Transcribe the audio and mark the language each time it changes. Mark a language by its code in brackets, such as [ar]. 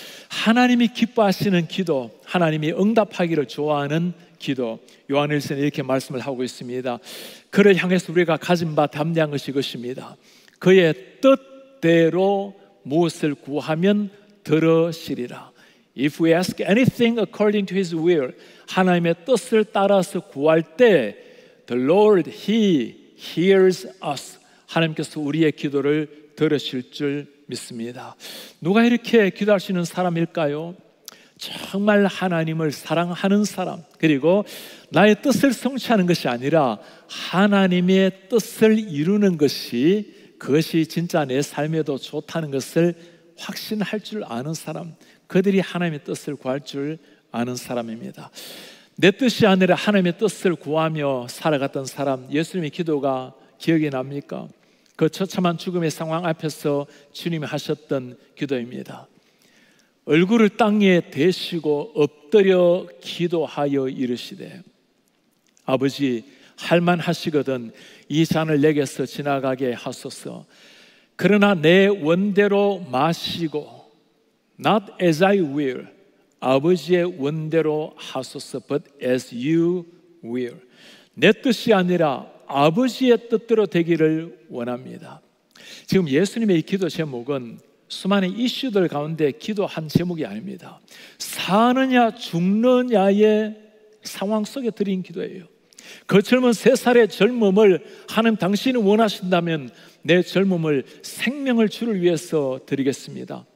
[ko] 하나님이 기뻐하시는 기도, 하나님이 응답하기를 좋아하는 기도, 요한일서는 이렇게 말씀을 하고 있습니다. 그를 향해서 우리가 가진 바 담대한 것이 이것입니다. 그의 뜻대로 무엇을 구하면 들으시리라. [en] If we ask anything according to His will, [ko] 하나님의 뜻을 따라서 구할 때 [en] The Lord, He hears us. [ko] 하나님께서 우리의 기도를 들으실 줄 믿습니다. 누가 이렇게 기도할 수 있는 사람일까요? 정말 하나님을 사랑하는 사람, 그리고 나의 뜻을 성취하는 것이 아니라 하나님의 뜻을 이루는 것이, 그것이 진짜 내 삶에도 좋다는 것을 확신할 줄 아는 사람, 그들이 하나님의 뜻을 구할 줄 아는 사람입니다. 내 뜻이 아니라 하나님의 뜻을 구하며 살아갔던 사람, 예수님의 기도가 기억이 납니까? 그 처참한 죽음의 상황 앞에서 주님이 하셨던 기도입니다. 얼굴을 땅에 대시고 엎드려 기도하여 이르시되, 아버지, 할만하시거든 이 잔을 내게서 지나가게 하소서. 그러나 내 원대로 마시고, [en] Not as I will, [ko] 아버지의 원대로 하소서, [en] but as you will. [ko] 내 뜻이 아니라 아버지의 뜻대로 되기를 원합니다. 지금 예수님의 이 기도 제목은 수많은 이슈들 가운데 기도한 제목이 아닙니다. 사느냐 죽느냐의 상황 속에 드린 기도예요. 그 젊은 3살의 젊음을 하나님 당신이 원하신다면 내 젊음을 생명을 주를 위해서 드리겠습니다.